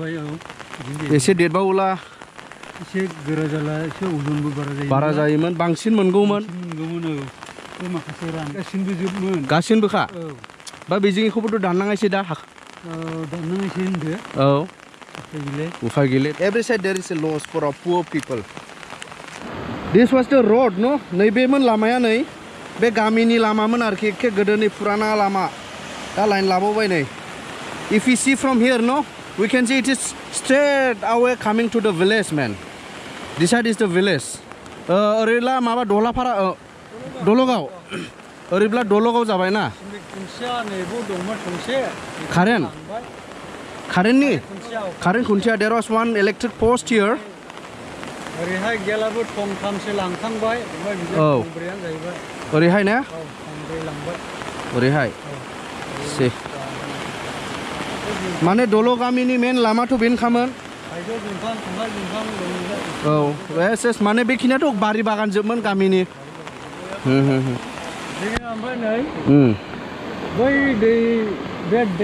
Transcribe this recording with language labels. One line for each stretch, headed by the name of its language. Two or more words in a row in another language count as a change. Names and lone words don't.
Bodo: एसे देरबावोला एसे गोरा जाला एसे अजनबो बारा जायोमोन बांसिन मोनगौमोन औ माखासे रां गासिनबो जोबमोन गासिनबोखा बा बेजिंखौबोथ' दाननाङासै दा दाननाङासै होनदो औ उफाय गैले
English: every side there is a loss for our poor people. This was the road, no?
Bodo: नैबेमोन लामाया नै बे गामिनि लामामोन आरोखि एखे गोदोनि पुराना लामा दा लाइन लाबावबाय नै
English: if we see from here, no, we can see it is straight away coming to the village, man. This side is the village.
Bodo: ओरैला माबा दलाफारा दलगाव ओरैब्ला दलगाव जाबाय ना कारेन्ट खुन्थिया
English: there was one electric post here.
Bodo: ओरैहाय गेलाबो थंथामसो लांखांबाय औ ओरैहाय ना ओरैहाय से माने दलो गामिनि मेन लामाथ' बेनखामोन औ एसेस माने बेखिनियाथ' बारि बागान जोबमोन गामिनि ओमफ्राय नै बै दै